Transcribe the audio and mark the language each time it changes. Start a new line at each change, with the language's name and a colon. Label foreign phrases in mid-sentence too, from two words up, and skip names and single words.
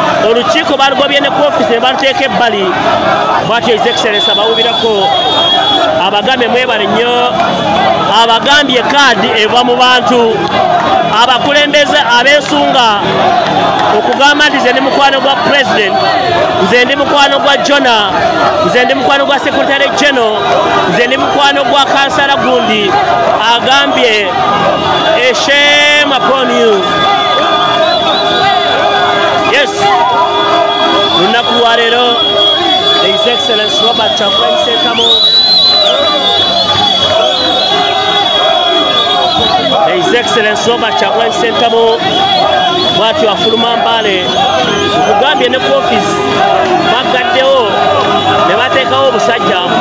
Ganda: Olukiiko balugobye ne ku office ne baluteeka ebbali. Bw'atyo
English: His Excellency
Ganda: abawubirako, abagambye mwebale nnyo, abagambye kaadi eva mu bantu. Abakulembeze abeesunga okugamba nti nze ndi mukwano gwa President, nze ndi mukwano gwa Jonah, nze ndi mukwano gwa
English: Secretary General,
Ganda: nze ndi mukwano gwa Kansala gundi, agambye,
English: "A shame upon you." Yes.
Ganda: Lunaku lwa leero,
English: His Excellency
Ganda: Robert Kyagulanyi Ssentamu.
English: His Excellency
Ganda: Robert Kyagulanyi Ssentamu bw'atyo afuluma Mbale. Nkugambye ne ku office bagaddewo ne bateekawo obusajja.